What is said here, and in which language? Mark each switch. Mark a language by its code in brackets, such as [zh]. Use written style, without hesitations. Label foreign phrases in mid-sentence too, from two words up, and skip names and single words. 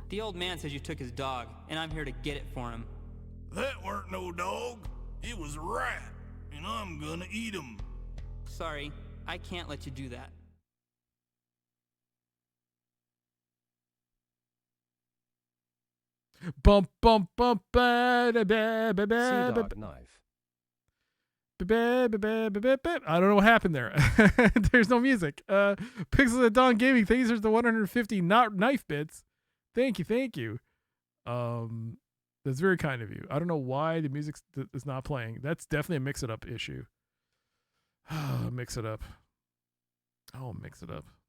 [en] The old man says you took his dog, and I'm here to get it for him. That weren't no dog. It was a rat, and I'm gonna eat him. Sorry, I can't let you do that. Bump, bump, bump, ba da ba ba ba Sea ba dog knife. ba ba ba ba ba ba. I don't know what happened there. There's no music. Pixels at Dawn Gaming, thanks for the 150 not knife bits. Thank you. That's very kind of you. I don't know why the music is not playing. That's definitely a mix it up issue. Mix it up. Oh, mix it up.